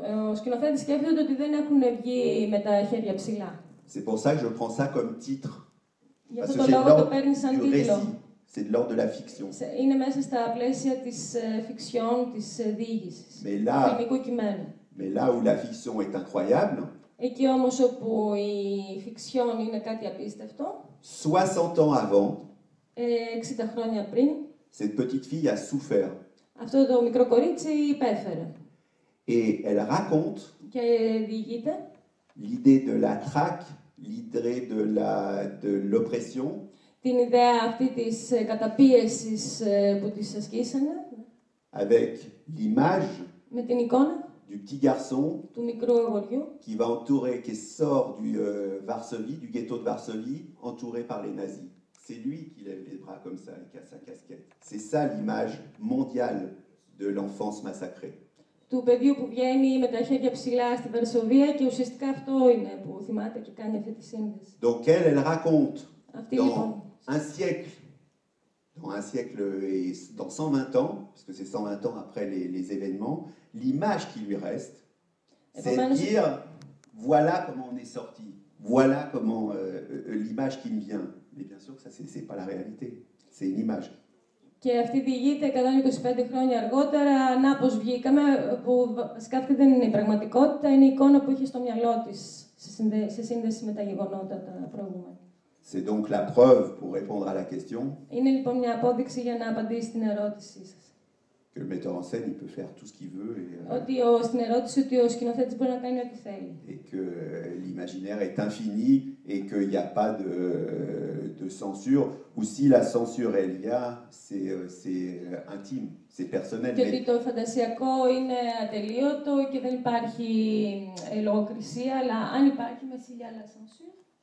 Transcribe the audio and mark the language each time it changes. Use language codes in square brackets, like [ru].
[el] Ο σκηνοθέτης σκέφτεται ότι δεν έχουν βγει με τα χέρια ψηλά. [fr] C'est pour ça que je prends ça comme titre. Parce que c'est de l'ordre du récit. C'est de l'ordre de la fiction. [el] Είναι μέσα στα πλαίσια της fiction, της διήγησης, του φιλμικού κειμένου. [fr] Mais là où la fiction est incroyable. [el] Εκεί όμως όπου η fiction είναι κάτι απίστευτο. [fr] 60 ans avant. [el] 60 χρόνια πριν. [fr] Cette petite fille a souffert. [el] Αυτό το μικρό κορίτσι υπέφερε. [fr] Et elle raconte. [el] Και διηγείται. [fr] L'idée de la traque, l'idée de l'oppression. [el] Την ιδέα αυτή της καταπίεσης που της ασκήσανε. [fr] Avec l'image. [el] Με την εικόνα. [fr] Du petit garçon. [el] Του μικρού αγοριού. [fr] Qui va entourer, qui sort du Varsovie, du ghetto de Varsovie, entouré par les nazis. C'est lui qui lève les bras comme ça et qui a sa casquette. C'est ça l'image mondiale de l'enfance massacrée. [el] Του παιδιού που βγαίνει με τα χέρια ψηλά στη Βαρσοβία και ουσιαστικά αυτό είναι που θυμάται και κάνει αυτή τη σύνδεση. [fr] Donc elle raconte [el] αυτή, [fr] dans [el] λοιπόν, [fr] un siècle et dans 120 ans, parce que c'est 120 ans après les événements, l'image qui lui reste, c'est de dire, voilà comment on est sorti, voilà comment l'image qui me vient. Mais bien sûr que ça, c'est pas la réalité, c'est une image. [el] Και αυτή διηγείται 125 χρόνια αργότερα, να πως βγήκαμε, που βασικά αυτή δεν είναι η πραγματικότητα, είναι η εικόνα που είχε στο μυαλό της, σε σύνδεση με τα γεγονότα τα προηγούμενα. [fr] C'est donc la preuve, pour répondre à la question, [el] Είναι λοιπόν μια απόδειξη για να απαντήσει στην ερώτησή σας. [fr] que le metteur en scène, il peut faire tout ce qu'il veut. [el] Ότι στην ερώτηση ότι ο σκηνοθέτης μπορεί να κάνει ό,τι θέλει. [fr] Et que l'imaginaire est infini et qu'il n'y a pas de censure. Ou si la censure elle y a, c'est intime, c'est personnel. [el] Και ότι το φαντασιακό είναι ατελείωτο και δεν υπάρχει λογοκρισία, αλλά αν υπάρχει μεσήλια άλλα censure.